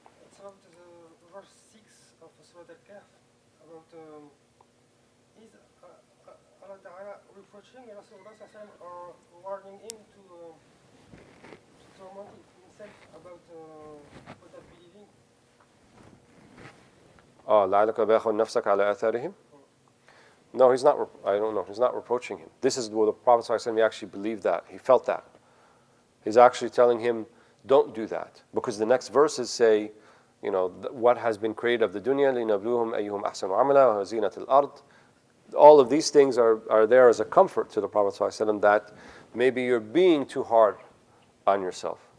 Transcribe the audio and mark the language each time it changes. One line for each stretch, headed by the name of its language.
English: It's about the verse 6 of Surah Al-Kahf, about is Allah Ta'ala reproaching Rasulullah or warning him to torment himself about not believing.
Arabic: لعلك باخع نفسك على آثارهم.
English: No, he's not. I don't know. He's not reproaching him. This is what the Prophet ﷺ, he actually believed that. He felt that. He's actually telling him, don't do that. Because the next verses say, you know, what has been created of the dunya,
Arabic: لِنَبْلُوهُمْ أَيُّهُمْ أَحْسَنُ عَمَلًا وَزِينَةِ الْأَرْضِ.
English: All of these things are there as a comfort to the Prophet ﷺ that maybe you're being too hard on yourself.